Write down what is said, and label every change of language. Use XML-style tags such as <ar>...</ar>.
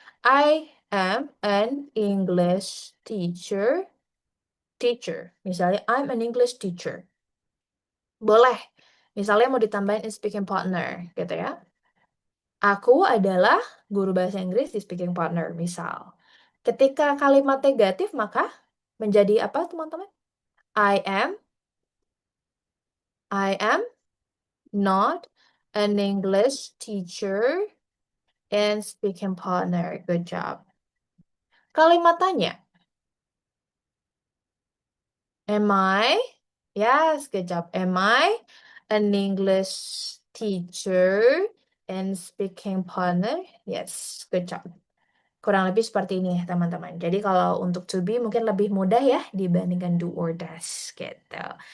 <en>I am an English teacher.</en> <id>Misalnya,</id> <en>I'm an English teacher.</en> <id>Boleh. Misalnya mau ditambahin in speaking partner, gitu ya. Aku adalah guru bahasa Inggris di speaking partner, misal. Ketika kalimat negatif, maka menjadi apa, teman-teman?</id> <en>I am not an English teacher and speaking partner. Good job.</en> <id>Kalimat tanya.</id> <en>Am I? Yes, good job. Am I an English teacher and speaking partner? Yes, good job.</en> <id>Kurang lebih seperti ini ya teman-teman. Jadi kalau untuk to be mungkin lebih mudah ya dibandingkan do or does gitu.</id>